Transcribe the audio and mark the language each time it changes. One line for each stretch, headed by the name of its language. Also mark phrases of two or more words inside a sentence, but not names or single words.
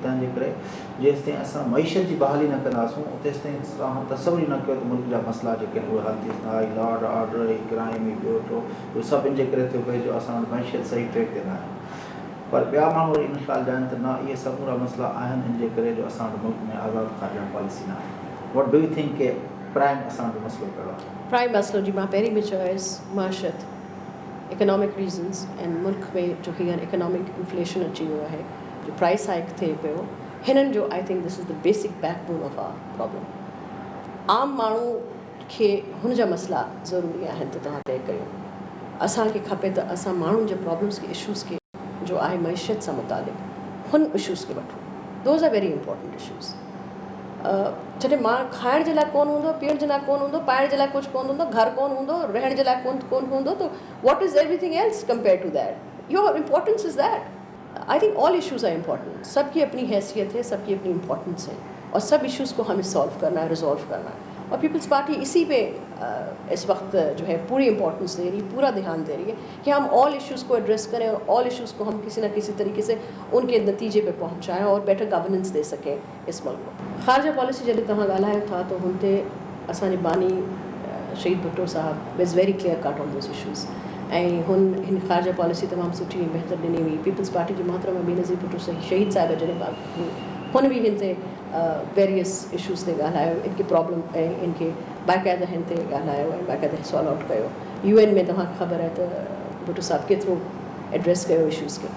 Sindhi: तंहिंजे करे जेसिताईं असां मईशत जी बहाली न कंदासूं तेसिताईं असां तसवुर ई न कयो त मुल्क जा मसइला जेके आहिनि उहे हल थी सघंदा.
English: law and order,
Sindhi: क्राइम, ॿियो टियों, उहे सभु इन जे करे थियो पए जो असां वटि मईशत सही ट्रैक ते न आहे. पर ॿिया माण्हू वरी इन ख़्याल जा आहिनि त न इहे समूरा मसइला आहिनि इन जे करे जो असां वटि मुल्क में आज़ादु ख़ारिजा पॉलिसी न आहे.
English: what do you think
Sindhi: के प्राइम असांजो मसइलो कहिड़ो आहे? प्राइम मसइलो जी मां पहिरीं बि चयोसि, माशत,
English: economic reasons and
Sindhi: मुल्क में जो हींअर
English: economic inflation
Sindhi: अची वियो आहे, जो
English: price hike
Sindhi: थिए पियो, हिननि जो
English: I think this is the basic backbone of our problem.
Sindhi: आम माण्हू खे हुन जा मसइला ज़रूरी आहिनि त तव्हां तय कयो. असांखे खपे त असां माण्हुनि जे प्रॉब्लम्स खे, इशूज़ खे जो आहे मईशत सां मुतालिक़, हुन इशूज़ खे वठूं.
English: those are very important issues.
Sindhi: जॾहिं मां खाइण जे लाइ कोन हूंदो, पीअण जे लाइ कोन हूंदो, पाइण जे लाइ कुझु कोन हूंदो, घर कोन हूंदो, रहण जे लाइ कोन हूंदो, त
English: what is everything else compare to that? your importance is that. I think all issues are important.
Urdu: سب کی اپنی حیثیت ہے، سب کی اپنی امپورٹنس ہے اور سب ایشوز کو ہمیں سالو کرنا ہے، ریزالو کرنا ہے. اور پیپلز پارٹی اسی پہ اس وقت جو ہے پوری امپورٹنس دے رہی ہے، پورا دھیان دے رہی ہے کہ ہم
English: all issues
Urdu: کو ایڈریس کریں اور
English: all issues
Urdu: کو ہم کسی نہ کسی طریقے سے ان کے نتیجے پہ پہنچائیں اور
English: better governance
Urdu: دے سکیں اس ملک کو.
Sindhi: ख़ारजा पॉलिसी जॾहिं तव्हां ॻाल्हायो था त हुन ते असांजे बानी शहीद भुट्टो साहब
English: is very clear cut on those issues.
Sindhi: ऐं हिन ख़ारजा पॉलिसी तमामु सुठी ऐं बहितर ॾिनी हुई. पीपल्स पार्टी जे मोहतरमा बेनज़ीर भुट्टो शहीद साहिब जॾहिं हुन बि हिन ते
English: various issues
Sindhi: ते ॻाल्हायो, इनखे प्रॉब्लम ऐं इनखे बाक़ाइदा हिन ते ॻाल्हायो ऐं बाक़ाइदा
English: solve out
Sindhi: कयो. UN में तव्हांखे ख़बर आहे त भुट्टो साहिब केतिरो एड्रेस कयो इशूज़ खे.